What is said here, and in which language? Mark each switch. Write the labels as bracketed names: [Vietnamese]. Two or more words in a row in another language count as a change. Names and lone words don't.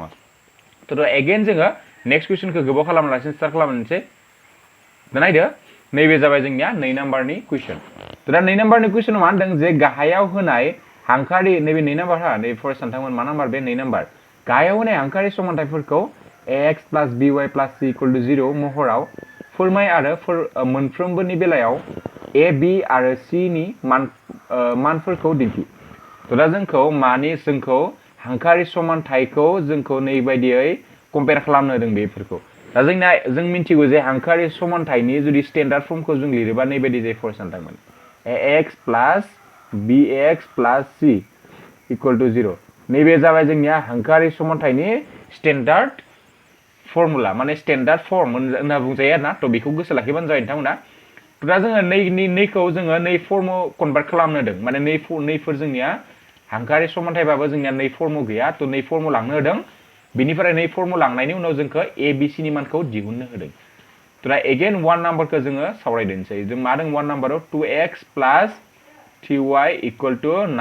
[English] so again [Bodo] जोङो नेक्स्ट कुइसनखौ गोबाव खालामालासिनो स्टार्ट खालामनोसै। दा नायदो नैबे जाबाय जोंनिया 2 नाम्बारनि कुइसन। तो दा 2 नाम्बारनि कुइसनाव मा होनदों जे गाहायाव होनाय हांखोआरि नैबे 2 नाम्बार नैबे फर्स्ट सानथांमोन मा नाम्बार बे 2 नाम्बार गाहायाव होनाय हांखोआरि समानथायफोरखौ [English] x plus by plus c equal to 0 [Bodo] महराव फोरमाय आरो मोनफ्रोमबोनि बेलायाव a b आरो c नि मानफोरखौ दिन्थि। तो दा जोंखौ हांखोआरि समानथायखौ जोंखौ नैबायदियै कम्पेयार खालामनो होदों बेफोरखौ। दा जों मिथिगौ जे हांखोआरि समानथायनि जुदि [English] standard form [Bodo] जों लिरोबा नैबायदि जायो फर्स्ट सानथांमोन [English] ax plus bx plus c equal to 0 [Bodo] नैबे जाबाय जोंनिया हांखोआरि समानथायनि स्टेन्डार्ड फर्मुला माने [English] standard form [Bodo] होनना बुंजायो आरोना थ' बेखौ गोसो लाखिबानो जाबाय नोंथांमोना थ' दा जोङो नैखौ जोङो नै फर्माव कनभार्ट खालामनो होदों माने नैफोर जोंनिया हांखोआरि समानथायबाबो जोंनिया नै फर्माव गैया थ' नै फर्माव लांनो होदों बेनिफ्राय नै फर्माव लांनायनि उनाव जोंखौ ए बि सि नि मानखौ दिहुननो होदों थ' दा एगेन 1 नाम्बारखौ जोङो सावरायदोंसै जों मा दं 1 नाम्बाराव [English] 2x plus 3y equal to